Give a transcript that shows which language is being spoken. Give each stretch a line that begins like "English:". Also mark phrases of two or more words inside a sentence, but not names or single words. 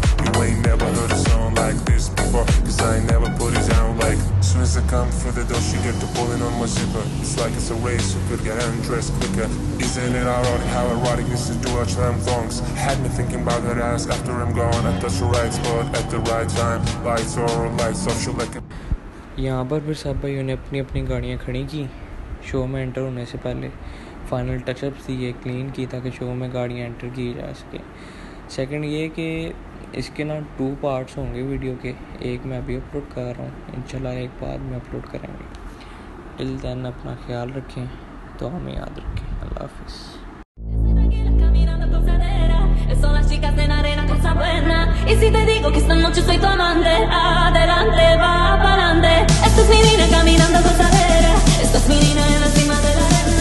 English: You ain't never heard a song like this before, cause I ain't never put it down like. Soon as I come for the door, she get to pulling on my zipper. It's like it's a race, who could get undressed quicker. Isn't it ironic how erotic this is to watch them thongs? Had me thinking about that ass after I'm gone. I touch the right spot at the right time. Lights on, lights off, she like it.
Hindi: यहाँ पर फिर सब भाइयों ने अपनी अपनी गाड़ियाँ खड़ी की। शो में एंटर होने से पहले
English: final touchups
Hindi: दिए, क्लीन की, ताकि शो में गाड़ियाँ एंटर की जा सके। सेकंड ये कि इसके ना 2 पार्ट्स होंगे वीडियो के। एक मैं अभी अपलोड कर रहा हूँ, इंशाल्लाह एक बाद में अपलोड करेंगे।
English: till then
Hindi: अपना ख्याल रखें, तो हमें याद रखें। अल्लाह हाफिज़।
Spanish: Y si te digo que esta noche soy tu amante, adelante, va pa'lante. Esta es mi niña caminando gozadera, esta es mi niña en la cima de la arena.